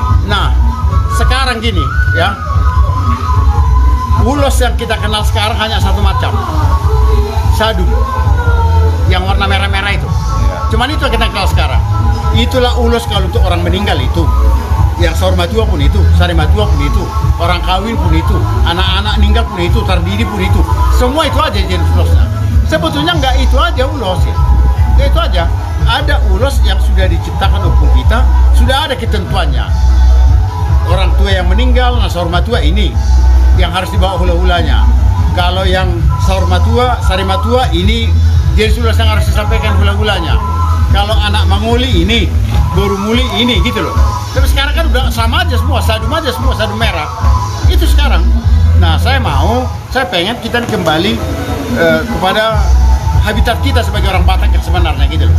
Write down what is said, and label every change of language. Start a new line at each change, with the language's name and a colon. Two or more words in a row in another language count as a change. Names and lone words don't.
Indonesian: Nah, sekarang gini ya. Ulos yang kita kenal sekarang hanya satu macam. Sadung. Yang warna merah-merah itu. Cuman itu yang kita kenal sekarang. Itulah ulos kalau untuk orang meninggal itu. Yang saur matua pun itu, sari matua pun itu, orang kawin pun itu, anak-anak meninggal pun itu, tardidi pun itu. Semua itu aja jenis ulosnya. Sebetulnya nggak itu aja ulos ya. Nggak itu aja. Ada ulos yang sudah diciptakan hukum kita, sudah ada ketentuannya. Orang tua yang meninggal, nah saur matua ini yang harus dibawa hula-hulanya. Kalau yang saur matua, sari matua ini jenis ulos yang harus disampaikan hula-hulanya. Kalau anak manguli ini, baru muli ini gitu loh. Tapi sekarang kan udah sama aja semua, sadum aja semua, sadum merah. Itu sekarang. Nah, saya pengen kita kembali kepada habitat kita sebagai orang Batak yang sebenarnya gitu loh.